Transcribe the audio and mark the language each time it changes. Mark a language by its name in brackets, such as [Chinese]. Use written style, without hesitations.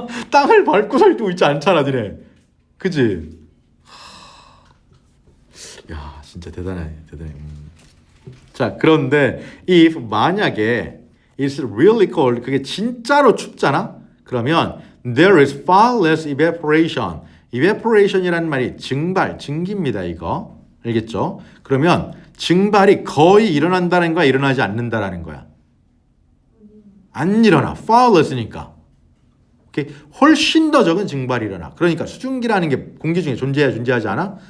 [Korean] 땅을 밟고 살고 있지 않잖아 니네. 그치? 야 진짜 대단해. 자 그런데 if 만약에 [English] it's really cold [Korean] 그게 진짜로 춥잖아. 그러면 [English] there is far less evaporation. [Korean] evaporation이라는 말이 증기입니다. 이거 알겠죠? 그러면 증발이 거의 일어난다는 거야, 일어나지 않는다라는 거야. 안 일어나. [English] far less [Korean] 니까. 오케이? 훨씬 더 적은 증발이 일어나. 그러니까 수증기라는 게 공기 중에 존재해야 존재하지 않아?